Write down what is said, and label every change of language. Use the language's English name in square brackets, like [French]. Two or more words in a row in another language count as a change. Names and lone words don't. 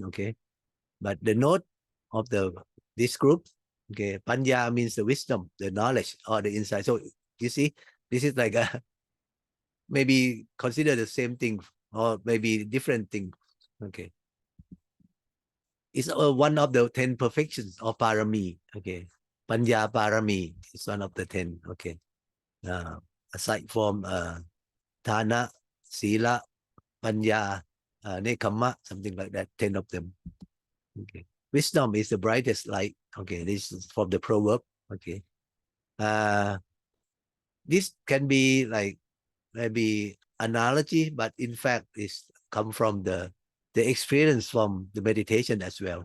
[English] Okay, but the note of this group, okay, panya means the wisdom, the knowledge, or the insight. So you see, this is like maybe consider the same thing or maybe different thing. Okay, it's one of the 10 perfections of parami. Okay, [Pali] panya parami [English] is one of the 10. Okay, aside from [Pali] thana, sila, panya, nekama, [English] something like that, 10 of them. Okay, wisdom is the brightest light. Okay, this is from the proverb. Okay, this can be like maybe analogy, but in fact it's come from the experience from the meditation as well.